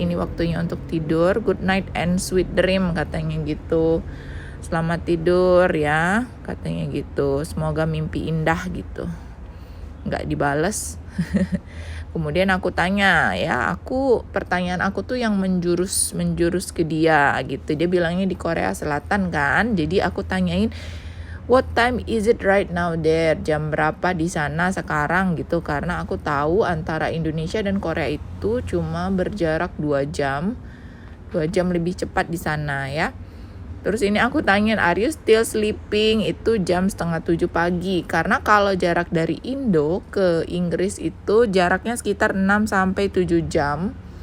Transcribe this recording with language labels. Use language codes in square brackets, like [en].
[id] Ini waktunya untuk tidur. [en] Good night and sweet dream, [id] katanya gitu. Selamat tidur ya, katanya gitu. Semoga mimpi indah gitu. Nggak dibales. Kemudian aku tanya ya, pertanyaan aku tuh yang menjurus ke dia gitu. Dia bilangnya di Korea Selatan kan. Jadi aku tanyain, [en] what time is it right now there? [id] Jam berapa di sana sekarang gitu. Karena aku tahu antara Indonesia dan Korea itu cuma berjarak 2 jam. 2 jam lebih cepat di sana ya. Terus ini aku tanyain, [en] are you still sleeping? [id] Itu jam 6:30 pagi. Karena kalau jarak dari Indo ke Inggris itu jaraknya sekitar 6-7 jam.